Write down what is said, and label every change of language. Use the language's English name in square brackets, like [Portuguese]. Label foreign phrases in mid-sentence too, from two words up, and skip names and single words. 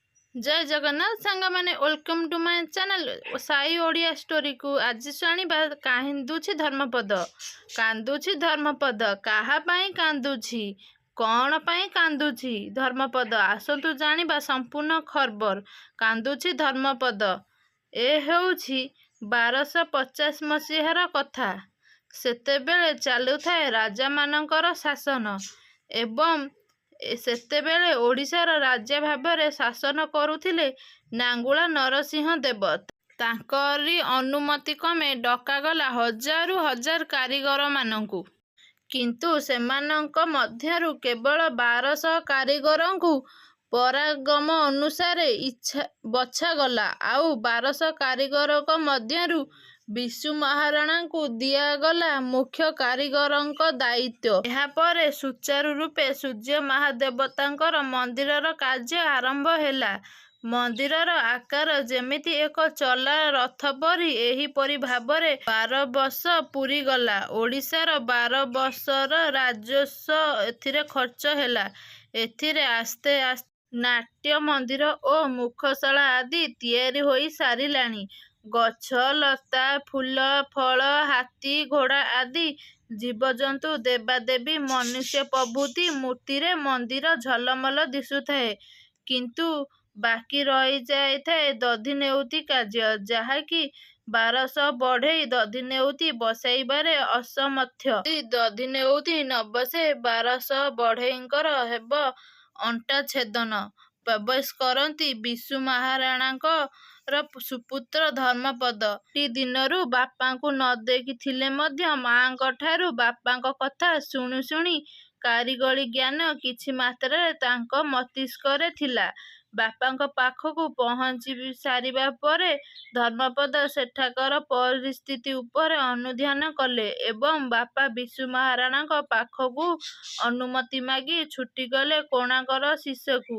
[Odia] ଜୟ ଜଗନ୍ନାଥ ସାଙ୍ଗ ମାନେ [English] welcome to my channel [Odia] ସାଇ ଓଡ଼ିଆ ଷ୍ଟୋରି କୁ ଆଜି ଶୁଣ କାନ୍ଦୁଛି ଧର୍ମପଦ କାନ୍ଦୁଛି ଧର୍ମପଦ କାହା ପାଇଁ କାନ୍ଦୁଛି କୋଉ ପାଇଁ କାନ୍ଦୁଛି ଧର୍ମପଦ ଆସନ୍ତୁ ଜାଣିବା ସମ୍ପୂର୍ଣ୍ଣ ଖବର କାନ୍ଦୁଛି ଧର୍ମପଦ ଏ ହେଉଛି 1250 ମସିହାର କଥା ସେତେବେଳେ ଚାଲୁଥାଏ ରାଜା ମାନଙ୍କର ଶାସନ ଏବଂ ସେତେବେଳେ ଓଡ଼ିଶାର ରାଜା ଭାବରେ ଶାସନ କରୁଥିଲେ ନାଙ୍ଗୁଳା ନରସିଂହ ଦେବ। ତାଙ୍କରି ଅନୁମତି କ୍ରମେ ଡକାଗଲା ହଜାରୁ ହଜାର କାରିଗର ମାନଙ୍କୁ କିନ୍ତୁ ସେମାନଙ୍କ ମଧ୍ୟରୁ କେବଳ 1200 କାରିଗରଙ୍କୁ ପରାଗମ ଅନୁସାରେ ବଛାଗଲା ଆଉ 1200 କାରିଗରଙ୍କ ମଧ୍ୟରୁ ବିଶୁ ମହାରଣା କୁ ଦିଆଗଲା ମୁଖ୍ୟ କାରିଗରଙ୍କ ଦାୟିତ୍ୱ। ଯା'ପରେ ସୁଚାରୁ ରୂପେ ସୂର୍ଯ୍ୟ ମହାଦେବତାଙ୍କର ମନ୍ଦିରର କାର୍ଯ୍ୟ ଆରମ୍ଭ ହେଲା। ମନ୍ଦିରର ଆକାର ଯେମିତି ଏକ ଚଳା ରଥ ପରି ଏହିପରି ଭାବରେ 12 ବର୍ଷ ପୂରି ଗଲା। ଓଡ଼ିଶାର 12 ବର୍ଷର ରାଜସ୍ୱ ଏଥିରେ ଖର୍ଚ୍ଚ ହେଲା। ଏଥିରେ ଆସ୍ତେ ଆସ୍ତେ ନାଟ୍ୟ ମନ୍ଦିର ଓ ମୁଖଶାଳା ଆଦି ତିଆରି ହୋଇ ସାରିଲାଣି। ଗଛ ଲତା ଫୁଲ ଫଳ ହାତୀ ଘୋଡ଼ା ଆଦି ଜୀବଜନ୍ତୁ ଦେବାଦେବୀ ମନୁଷ୍ୟ ପ୍ରଭୃତି ମୂର୍ତ୍ତି ମନ୍ଦିର ଝଲମଲ ଦିଶୁଥାଏ କିନ୍ତୁ ବାକି ରହି ଯାଏ ଦଧି ନଉତି କାର୍ଯ୍ୟ ଯାହାକି 1200 ବଢ଼େଇ ଦଧି ନଉତି ବସାଇବାରେ ଅସମର୍ଥ। ଦଧି ନଉତି ନ ବସେ 1200 ବଢ଼େଇଙ୍କର ହେବ ଅଣ୍ଟା ଛେଦନ। ପ୍ରବେଶ କରନ୍ତି ବିଶୁ ମହାରଣାଙ୍କର ସୁପୁତ୍ର ଧର୍ମପଦ। ଟି ଦିନରୁ ବାପାଙ୍କୁ ନ ଦେଖିଥିଲେ ମଧ୍ୟ ମାଙ୍କଠାରୁ ବାପାଙ୍କ କଥା ଶୁଣି ଶୁଣି କାରିଗରୀ ଜ୍ଞାନ କିଛି ମାତ୍ରାରେ ତାଙ୍କ ମସ୍ତିଷ୍କରେ ଥିଲା। ବାପାଙ୍କ ପାଖକୁ ପହଞ୍ଚି ସାରିବା ପରେ ଧର୍ମପଦ ସେଠାକାର ପରିସ୍ଥିତି ଉପରେ ଅନୁଧ୍ୟାନ କଲେ ଏବଂ ବାପା ବିଶୁ ମହାରଣାଙ୍କ ପାଖକୁ ଅନୁମତି ମାଗି ଛୁଟି ଗଲେ କୋଣାର୍କର ଶିଷ୍ୟକୁ।